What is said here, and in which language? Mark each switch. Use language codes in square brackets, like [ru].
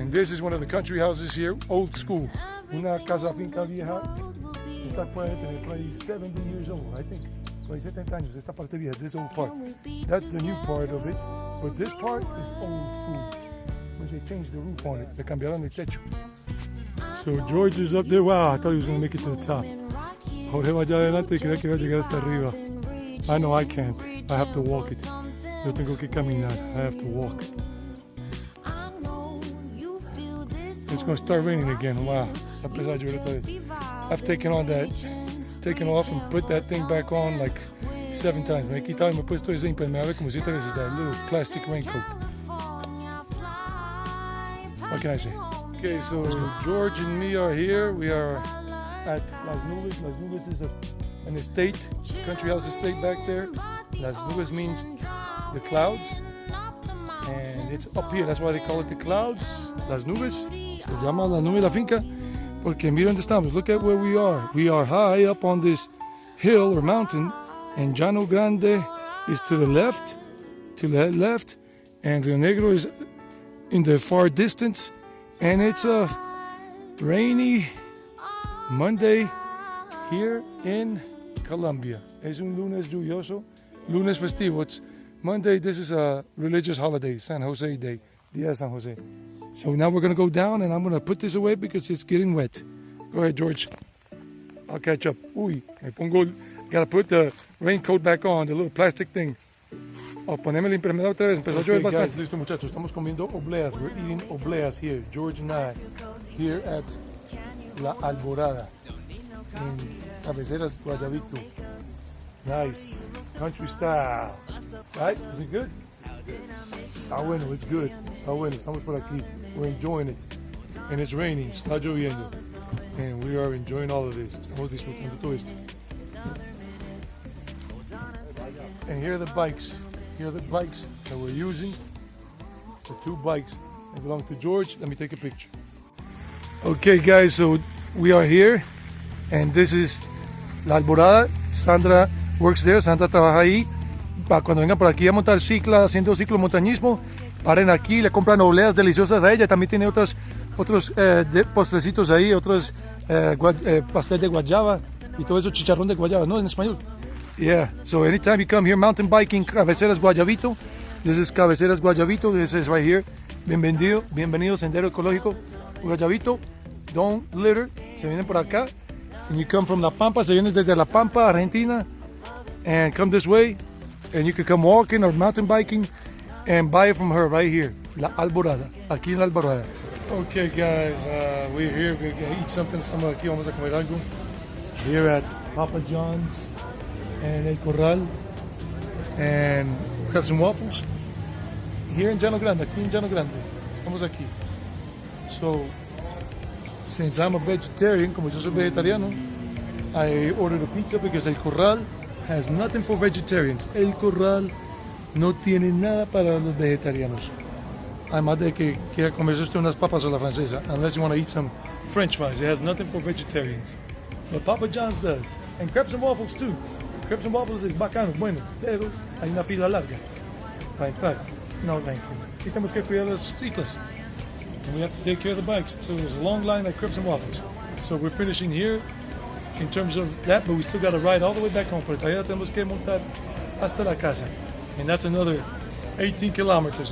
[en] And this is one of the country houses here, old school. [es] Una casa finca vieja. Esta puede tener por ahí 70 [en] years old, I think. [es] Por ahí 70 años. Esta parte vieja, [en] this old part. That's the new part of it. But this part is old school. When they changed the roof on it, [es] le cambiaron el techo. [en] So George is up there. Wow, I thought he was going to make it to the top. [es] Jorge va allá adelante y creía que iba a llegar hasta arriba. [en] I know I can't. I have to walk it. [es] Yo tengo que caminar. [en] I have to walk. It's going to start raining again. Wow. I've taken off and put that thing back on like 7 times. [es] Me he quitado y me he puesto ese impermeable como 7 veces, [en] that little plastic raincoat. What can I say? Okay, so George and me are here. We are at Las Nubes. Las Nubes is an estate, country house estate back there. Las Nubes means the clouds. And it's up here, that's why they call it the clouds. Las Nubes. [es] Se llama La Nube la Finca. Porque mira donde estamos. [en] Look at where we are. We are high up on this hill or mountain. And Llanogrande is to the left. And Rionegro is in the far distance. And it's a rainy Monday here in Colombia. [es] Es un lunes lluvioso. Lunes festivo. [en] It's Monday. This is a religious holiday, San Jose Day, Diaz San Jose. So now we're going to go down and I'm going to put this away because it's getting wet. Go ahead, George. I'll catch up. Uy, [es] me pongo, [en] gotta put the raincoat back on, the little plastic thing. [es] Oh, poneme el impermeable otra vez. Empezó a llover bastante. Guys, listo, muchachos. Estamos comiendo obleas. [en] We're eating obleas here. George and I, here at La Alborada in Cabeceras, Guayabito. Nice. Country style. Right? Is it good? [es] Está bueno, [en] it's good. [es] Está bueno, estamos por aquí. [en] We're enjoying it. And it's raining, [es] está lloviendo. [en] And we are enjoying all of this. [es] Estamos disfrutando todo esto. [en] And here are the bikes. Here are the bikes that we're using. The two bikes that belong to George. Let me take a picture. Okay guys, so we are here. And this is La Alborada. Sandra works there. [es] Sandra trabaja ahí. Para cuando vengan por aquí a montar cicla, haciendo ciclomontañismo, paren aquí, le compran obleas deliciosas a ella. También tiene otros postrecitos ahí, otros pastel de guayaba y todo eso, chicharrón de guayaba, ¿no? En español. [en] Yeah, so anytime you come here mountain biking, Cabeceras Guayabito, this is Cabeceras Guayabito, this is right here. [es] Bienvenido Sendero Ecológico Guayabito, [en] don't litter, [es] se vienen por acá. [en] And you come from La Pampa, [es] se vienen desde La Pampa, [en] Argentina, and come this way. And you can come walking or mountain biking and buy it from her right here, La Alborada, [es] aquí en La Alborada. [en] Okay guys, we're here, we're gonna eat something, [es] estamos aquí, vamos a comer algo. [en] Here at Papa John's and El Corral and Crepes and Waffles. Here in Llanogrande, [es] aquí en Llanogrande, estamos aquí. [en] So, since I'm a vegetarian, [es] como yo soy vegetariano, [en] I ordered a pizza because El Corral has nothing for vegetarians. [es] El Corral no tiene nada para los vegetarianos. Además de que quiera comerse usted unas papas a la francesa, [en] unless you want to eat some French fries. It has nothing for vegetarians. But Papa John's does. And Crepes and Waffles too. [es] Crepes and Waffles es bacano, bueno, pero hay una fila larga para entrar. [en] No, thank you. [es] Y tenemos que cuidar las ciclas. [en] And we have to take care of the bikes. So there's a long line at Crepes and Waffles. So we're finishing here in terms of that, but we still got to ride all the way back home. [es] Pero todavía tenemos que montar hasta la casa. [en] And that's another 18 kilometers.